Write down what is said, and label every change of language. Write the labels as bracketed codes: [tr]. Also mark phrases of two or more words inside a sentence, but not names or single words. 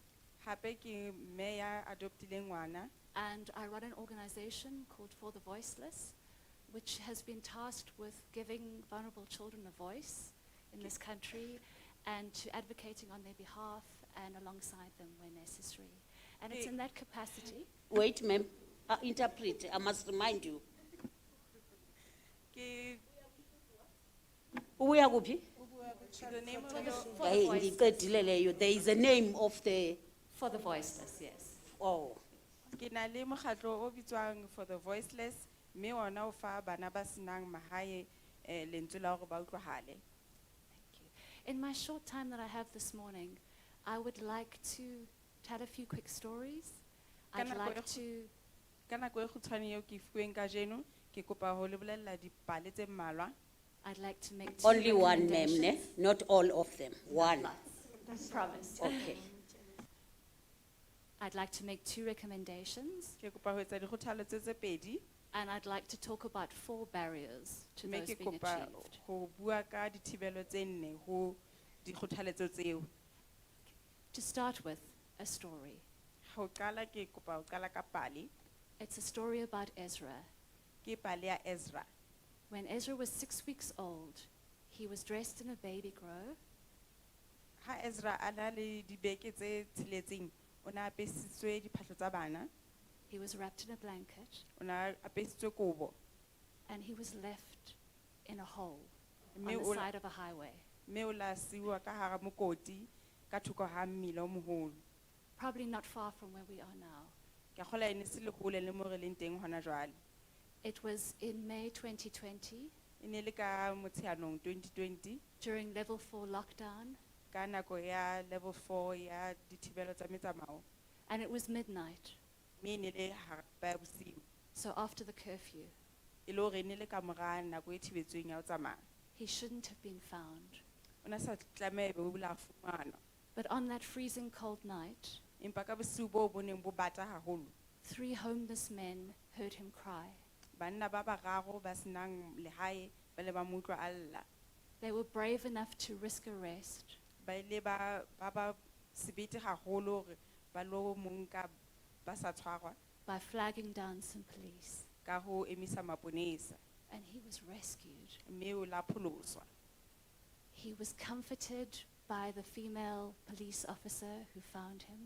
[en] And I run an organization called For the Voiceless, which has been tasked with giving vulnerable children a voice in this country and to advocating on their behalf and alongside them where necessary. And it's in that capacity. Wait, ma'am. Interpret. I must remind you. [xh] Ubuya kuphi? Hey, ndiqedile leyo. [en] There is a name of the For the voiceless, yes. Oh, [st] Ke na le mokgatlo o bitswang for the voiceless, mme ona o fa bana ba senang mahae lentswe la hore ba utlwahale. [en] In my short time that I have this morning, I would like to tell a few quick stories. I'd [st] Ka nako [en] like [st] e [en] to [st] Ka nako e kgutshwane eo ke fuweng kajeno, ke kopa ho le bolella dipale tse mmalwa. [en] I'd like to make two Only one, ma'am, ne? recommendations. Not all of them, one. Promise. Okay. I'd like to make two recommendations, [st] Ke kopa ho etsa dikgothaletso tse pedi, [en] and I'd like to talk about 4 barriers to [st] mme [en] those [st] ke [en] being [st] kopa [en] achieved. [st] ho bua ka dithibelo tse nne ho dikgothaletso tseo. [en] To start with, a story. [st] Ho qala ke kopa ho qala ka pale, [en] It's a story about Ezra. [st] ke pale ya Ezra. [en] When Ezra was 6 weeks old, he was dressed in a baby grow. [st] Ha Ezra a na le dibeke tse tsheletseng, o na apesitswe diphahlo tsa bana, [en] He was wrapped in a blanket, [st] o na apesitswe kobo, [en] and he was left in a hole on [st] mme [en] the [st] o la- [en] side of a highway. [st] mme o la siwa ka hara mokoti ka thoko ha mmila o moholo. [en] Probably not far from where we are now. [st] Ke a kgola e ne se le hole le moo re leng teng hona jwale. [en] It was in May 2020, [st] E ne le ka Motsheanong 2020, [en] during level 4 lockdown, [st] ka nako ya level 4 ya dithibelo tsa metsamao, [en] and it was midnight, [st] mme e ne le hara ya bosiu. [en] so after the curfew. [st] E le hore e ne le ka mora nako e thibetsweng ya ho tsamaya. [en] He shouldn't have been found. [st] O na sa tlameha e be o la fumanwa. [en] But on that freezing cold night, [st] Empa ka bosiu bo bo neng bo bata haholo, [en] 3 homeless men heard him cry. [st] banna ba bararo ba senang lehae ba le ba mo utlwa a lla. [en] They were brave enough to risk arrest, [st] Ba ile ba sebete haholo hore ba lo mo nka ba sa tshwarwa, [en] by flagging down some police, [st] ka ho emisa maponesa, [en] and he was rescued. [st] mme o la pholoswa. [en] He was comforted by the female police officer who found him,